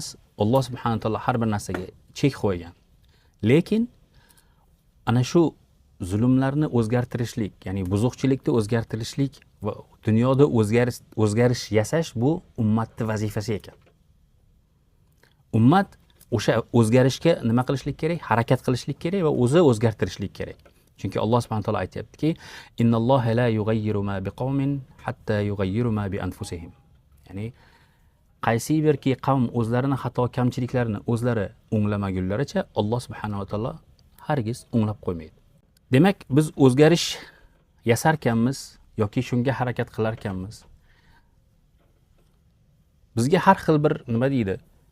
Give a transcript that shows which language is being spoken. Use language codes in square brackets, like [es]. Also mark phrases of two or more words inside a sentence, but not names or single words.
[uz] Alloh [ar] سبحانه وتعالى [uz] har bir narsaga chek qo'ygan. Lekin ana shu zulmlarni o'zgartirishlik, ya'ni buzuqchilikni o'zgartirishlik va dunyoda o'zgarish yasash bu ummatning vazifasi ekan. Ummat o'sha o'zgarishga nima qilishlik kerak? Harakat qilishlik kerak va o'zi o'zgartirishlik kerak. Chunki Alloh [ar] سبحانه وتعالى [uz] aytayaptiki: [ar] "إن الله لا يغير ما بقوم حتى يغيروا ما بأنفسهم." [uz] Ya'ni qaysi birki qavm o'zlarini xato kamchiliklarini o'zlari o'nglamagunlaricha Alloh [ar] سبحانه وتعالى [uz] hargiz o'nglab qo'ymaydi. Demak, biz o'zgarish yasarkanmiz yoki shunga harakat qilarkanmiz. Bizga har xil bir nima deydi?